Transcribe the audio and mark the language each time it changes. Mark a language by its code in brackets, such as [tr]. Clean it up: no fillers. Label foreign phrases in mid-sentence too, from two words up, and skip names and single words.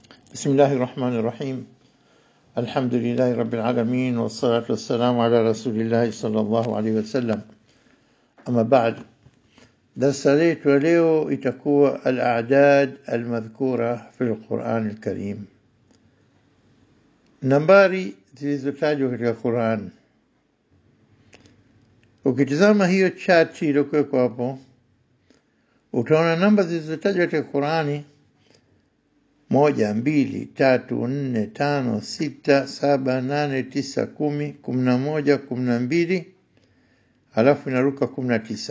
[ar] بسم الله الرحمن الرحيم. الحمد لله رب العالمين والصلاة والسلام على رسول الله صلى الله عليه وسلم. أما بعد، درس [sw] leo itakuwa [ar] الأعداد المذكورة في القرآن الكريم. [sw] nambari zilizotajwa katika Qur'an. Ukitazama hiyo chart iliyokuwa hapo, utaona namba zilizotajwa katika Qur'ani 1, 2, 3, 4, 5, 6, 7, 8, 9, 10, 11, 12, halafu inaruka 19.